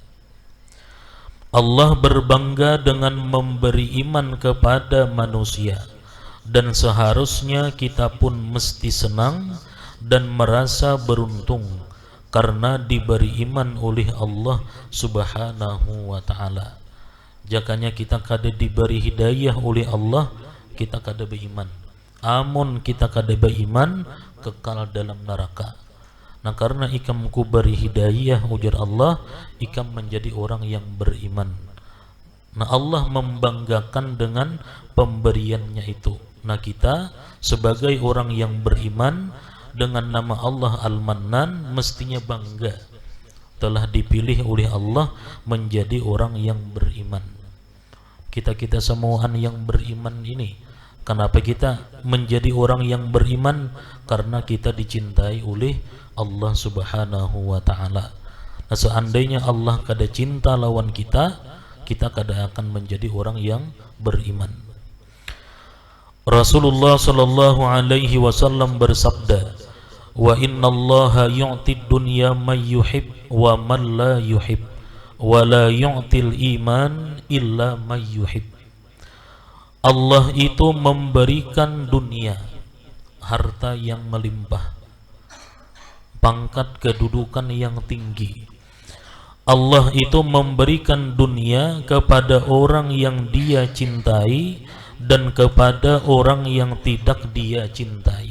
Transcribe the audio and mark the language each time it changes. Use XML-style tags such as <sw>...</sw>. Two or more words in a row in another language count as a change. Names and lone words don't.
<id>Allah berbangga dengan memberi iman kepada manusia, dan seharusnya kita pun mesti senang dan merasa beruntung karena diberi iman oleh Allah</id> <ar>سبحانه وتعالى.</ar> <bjn>Jakanya kita kada diberi hidayah oleh Allah, kita kada beriman. Amun kita kada beriman, kekal dalam neraka. Nah, karena ikam ku beri hidayah ujar Allah, ikam menjadi orang yang beriman. Nah, Allah membanggakan dengan pemberiannya itu.</bjn> <id>Nah, kita sebagai orang yang beriman dengan nama Allah Al-Mannan mestinya bangga telah dipilih oleh Allah menjadi orang yang beriman.</id> <bjn>Kita semuaan yang beriman ini, kenapa kita menjadi orang yang beriman?</bjn> <id>Karena kita dicintai oleh Allah</id> <ar>سبحانه وتعالى.</ar> <bjn>Nah, seandainya Allah kada cinta lawan kita, kita kada akan menjadi orang yang beriman.</bjn> <id>Rasulullah</id> <ar>صلى الله عليه وسلم</ar> <id>bersabda,</id> <ar>"وإن الله يعطي الدنيا من يحب ومن لا يحب ولا يعطي الإيمان إلا من يحب."</ar> <id>Allah itu memberikan dunia, harta yang melimpah, pangkat kedudukan yang tinggi. Allah itu memberikan dunia kepada orang yang dia cintai dan kepada orang yang tidak dia cintai.</id>